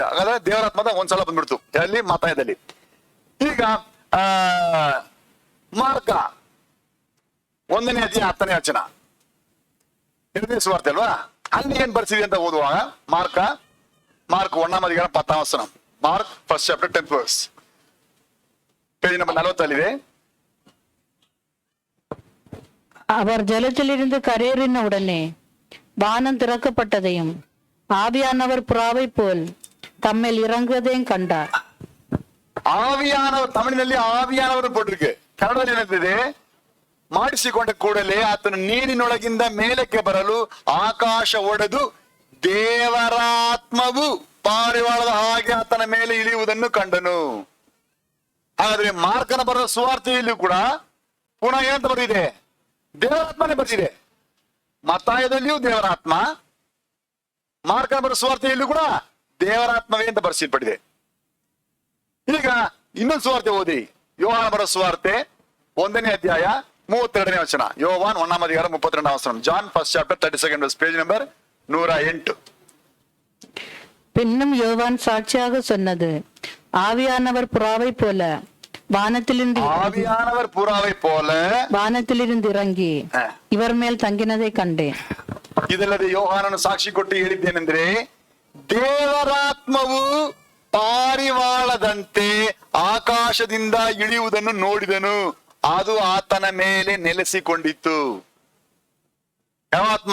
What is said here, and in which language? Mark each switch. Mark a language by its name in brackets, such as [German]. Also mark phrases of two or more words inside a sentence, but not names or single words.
[Kannada] ಹಾಗಾದ್ರೆ ದೇವರಾತ್ಮದ ಒಂದ್ಸಲ ಬಂದ್ಬಿಡ್ತು ಅಲ್ಲಿ ಮತ್ತಾಯದಲ್ಲಿ. ಈಗ ಮಾರ್ಕ 1ನೇ ಅಧ್ಯಾಯ 10ನೇ ವಚನ, 2ನೇ ಸುವಾರ್ತೆ ಅಲ್ವಾ? ಅಲ್ಲಿ ಏನ್ ಬರ್ಸಿದೆ ಅಂತ ಓದುವಾಗ ಮಾರ್ಕ್ 1ನೇ ಅಧ್ಯಾಯ 10ನೇ ವಚನ, [English] Mark first chapter 10th verse, page number 40 [Tamil] அவர் ஜலத்திலிருந்து கரையேறின உடனே வானம் திறக்கப்பட்டதையும் ஆவியானவர் புறாவை போல் தம்மில் இறங்குவதையும் கண்டார். ஆவியானவர், தமிழிನಲ್ಲಿ ஆவியானவர் போட்டிருக்கு, [Kannada] ಕನ್ನಡದಲ್ಲಿ ಏನಿದೆ? ಮಾಡಿಸಿಕೊಂಡ ಕೂಡಲೇ ಆತನು ನೀರಿನೊಳಗಿಂದ ಮೇಲಕ್ಕೆ ಬರಲು ಆಕಾಶ ಒಡೆದು ದೇವರ ಆತ್ಮವು ಪಾರಿವಾಳದ ಹಾಗೆ ಆತನ ಮೇಲೆ ಇಳಿಯುವುದನ್ನು ಕಂಡನು. ಹಾಗಾದ್ರೆ ಮಾರ್ಕನ ಬರೆದ ಸುವಾರ್ತೆಯಲ್ಲೂ ಕೂಡ ಪುನಃ ಏನಂತ ಬರೆದಿದೆ? ದೇವರಾತ್ಮನೇ ಬರೆದಿದೆ. ಮತ್ತಾಯದಲ್ಲಿಯೂ ದೇವರಾತ್ಮ, ಮಾರ್ಕನ ಬರೆದ ಸುವಾರ್ತೆಯಲ್ಲೂ ಕೂಡ ದೇವರಾತ್ಮವೇ ಅಂತ ಬರೆಸಲ್ಪಟ್ಟಿದೆ. ಈಗ ಇನ್ನೊಂದು ಸುವಾರ್ತೆ ಓದಿ, ಯೋಹಾನ ಬರೆದ ಸುವಾರ್ತೆ 1ನೇ ಅಧ್ಯಾಯ 32ನೇ ವಚನ. ಯೋಹಾನ್ 1ನೇ ಅಧ್ಯಾಯ 32ನೇ ವಚನ. [English] John 1st chapter 32nd verse, page number 108. [Tamil] பின்னும் யோவான் சாட்சியாக சொன்னது, ஆவியானவர் புறாவை போல வானத்திலிருந்து ஆவியானவர் புறாவை போல வானத்திலிருந்து இறங்கி இவர் மேல் தங்கினதை கண்டேன். [Kannada] ಇದಲ್ಲದೆ ಯೋಹಾನನು ಸಾಕ್ಷಿ ಕೊಟ್ಟು ಹೇಳಿದ್ದೇನೆಂದ್ರೆ, ದೇವರಾತ್ಮವು ಪಾರಿವಾಳದಂತೆ ಆಕಾಶದಿಂದ ಇಳಿಯುವುದನ್ನು ನೋಡಿದನು, ಅದು ಆತನ ಮೇಲೆ ನೆಲೆಸಿಕೊಂಡಿತ್ತು. ಯಾವ ಆತ್ಮ?